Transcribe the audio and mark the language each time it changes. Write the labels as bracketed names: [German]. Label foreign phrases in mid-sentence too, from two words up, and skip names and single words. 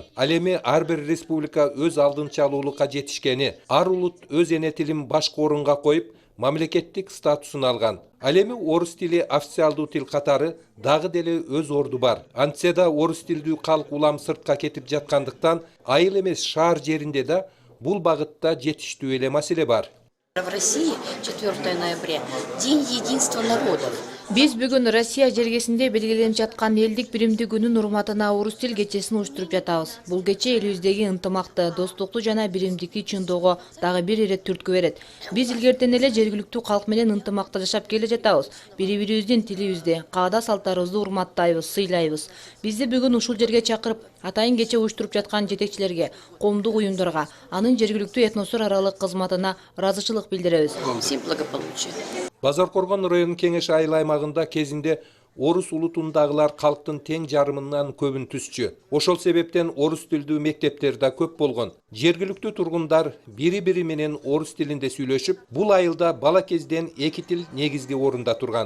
[Kyrgyz] Ал эми ар бир республика өз алдынчалуулукка жетишкени, ар улут өз эне тилин башкы орунга коюп, мамлекеттик статусун алган. Ал эми орус тили официалдуу тил катары дагы деле өз орду бар. Антсе да орус тилдүү калк улам сыртка кетип жаткандыктан айыл эмес шаар жеринде да бул багытта жетиштүү эле маселе бар. [Russian] В России 4 ноября – День единства народов. [Kyrgyz] Биз бүгүн Россия жергесинде белгиленип жаткан элдик биримдик күнүн урматына орус тил кечесин уюштуруп жатабыз. Бул кече элибиздеги ынтымакты, достукту жана биримдикти чыңдоого дагы бир ирет түрткү берет. Биз илгертен эле жергиликтүү калк менен ынтымакта жашап келе жатабыз. Бири-бирибиздин тилибизди, каада салттарыбызды урматтайбыз, сыйлайбыз. Бизди бүгүн ушул жерге чакырып, атайын кече уюштуруп жаткан жетекчилерге, коомдук уюмдарга, анын жергиликтүү этностор аралык кызматына ыраазычылык билдиребиз. [Russian] Всем благополучия. [Kyrgyz] Базаркоргон район кеңеш айыл аймагында кезинде орус улутундагылар калктын тең жарымынан көбүн түзчү. Ошол себептен орус тилдүү мектептер да көп болгон. Жергиликтүү тургундар бири-бири менен орус тилинде сүйлөшүп, бул айылда бала кезден эки тил негизги орунда турган.